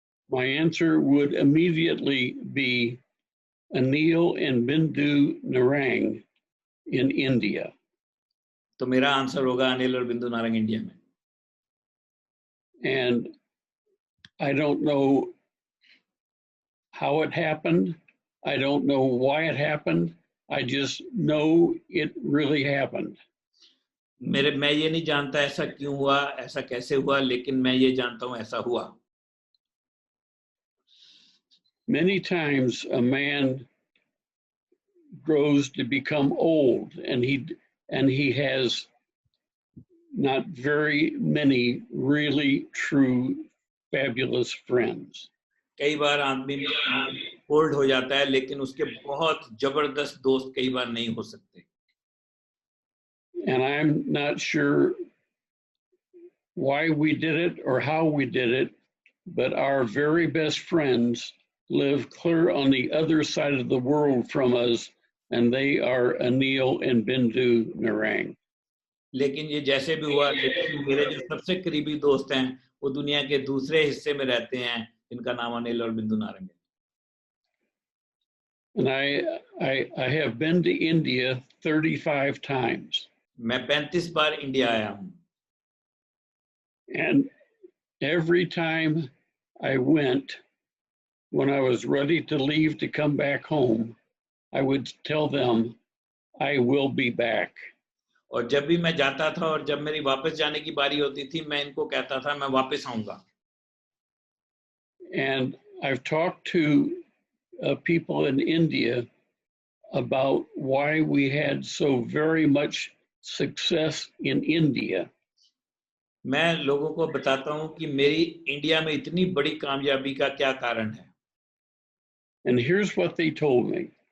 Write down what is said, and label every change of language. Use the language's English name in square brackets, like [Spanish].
[English] my answer would immediately be Anil and Bindu Narang in India. [Hindi] तो मेरा answer होगा अनिल और बिंदु नारंग इंडिया में। [English] And I don't know how it happened. I don't know why it happened. I just know it really happened. [Hindi] मैं ये नहीं जानता ऐसा क्यों हुआ, ऐसा कैसे हुआ, लेकिन मैं ये जानता हूँ ऐसा हुआ। [English] Many times a man grows to become old and he has not very many really true fabulous friends. [Hindi] कई बार आदमी ओल्ड हो जाता है लेकिन उसके बहुत जबरदस्त दोस्त कई बार नहीं हो सकते। [English] And I'm not sure why we did it or how we did it, but our very best friends live clear on the other side of the world from us, and they are Anil and Bindu Narang. [Hindi] लेकिन ये जैसे भी हुआ, लेकिन मेरे जो सबसे करीबी दोस्त हैं वो दुनिया के दूसरे हिस्से में रहते हैं, इनका नाम अनिल और बिंदु नारंग है। [English] And I have been to India 35 times. [Hindi] मैं 35 बार इंडिया आया हूँ। [English] And every time I went, when I was ready to leave to come back home, I would tell them, I will be back. [Hindi] और जब भी मैं जाता था और जब मेरी वापस जाने की बारी होती थी, मैं इनको कहता था मैं वापस आऊंगा। [English] And I've talked to people in India about why we had so very much success in India. [Hindi] मैं लोगों को बताता हूं कि मेरी इंडिया में इतनी बड़ी कामयाबी का क्या कारण है। [English] And here's what they told me.